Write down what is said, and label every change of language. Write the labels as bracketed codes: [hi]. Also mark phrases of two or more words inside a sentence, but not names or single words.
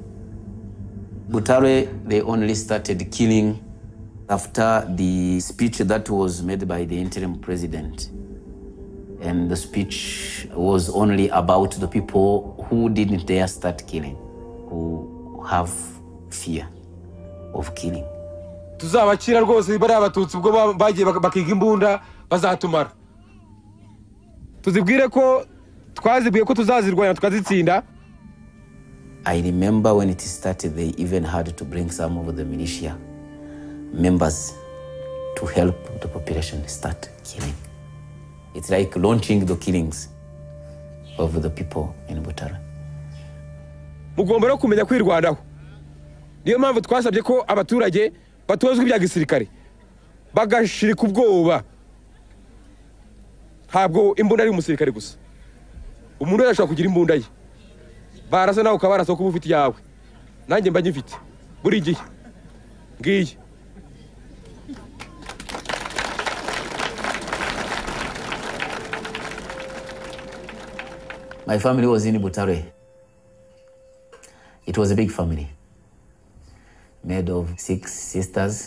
[en] Butare, they only started killing after the speech that was made by the interim president. And the speech was only about the people who didn't dare start killing, who have fear of killing. [rw] Tuzabakira rwose bari abatutsi ubwo bagiye bakiga imbunda bazatumara. Tuzibwire ko twazibwiye ko tuzazirwanya tukazitsinda. [en] I remember when it started, they even had to bring some of the militia members to help the population start killing. It's like launching the killings of the people in Butare. [rw] Mugomba no kumenya kwirwanaho. Niyo mpamvu twasabye ko abaturage batozwe ibya gisirikare bagashirika ubwoba. Ntabwo imbunda ari umusirikare gusa. Umuntu arashobora kugira imbunda ye. Barasa nawe ukabarasa kuba ufite yawe. Nanjye mba nyifite. Buri gihe. Ngiye. [en] My family was in Butare. It was a big family, made of 6 sisters.